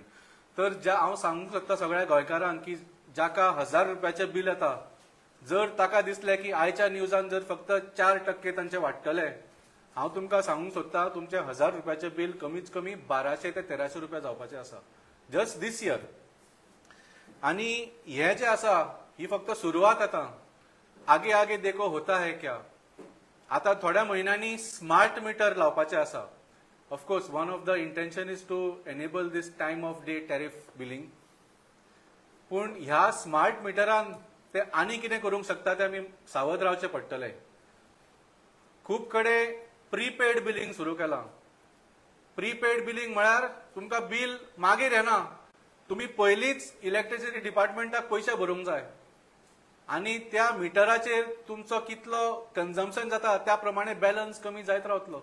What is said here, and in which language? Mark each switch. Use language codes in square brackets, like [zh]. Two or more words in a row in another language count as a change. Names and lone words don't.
[kok] तर हांव सांगूंक सोदता सगळ्या गोंयकारांक की जाका 1000 रुपयाचें बिल येता, जर ताका दिसलें की आयच्या न्यूजान जर फक्त 4% तांचे वाडटले, हांव तुमकां सांगूंक सोदता तुमचें 1000 रुपयाचें बिल कमीत कमी 1200 ते 1300 रुपया जावपाचें आसा [en] just this year. [kok] आनी हे जे आसा ही फक्त सुरवात. [hi] आतां आगे आगे देखो होता है क्या. [kok] आता थोड्या महिन्यांनी स्मार्ट मीटर लावपाचे आसा. [en] of course one of the intention is to enable this time of day tariff billing. [kok] पूण ह्या स्मार्ट मिटरान ते आनी कितें करूंक शकता ते आमी सावध रावचे पडटले. खूब कडेन [en] prepaid billing [kok] सुरू केलां. [en] prepaid billing [kok] म्हळ्यार तुमकां बिल मागीर येना, तुमी पयलींच इलेक्ट्रिसिटी डिपार्टमेंटाक पयशे भरूंक जाय आनी त्या मिटराचेर तुमचो कितलो कन्झम्पशन जाता त्या प्रमाणे बॅलन्स कमी जायत रावतलो.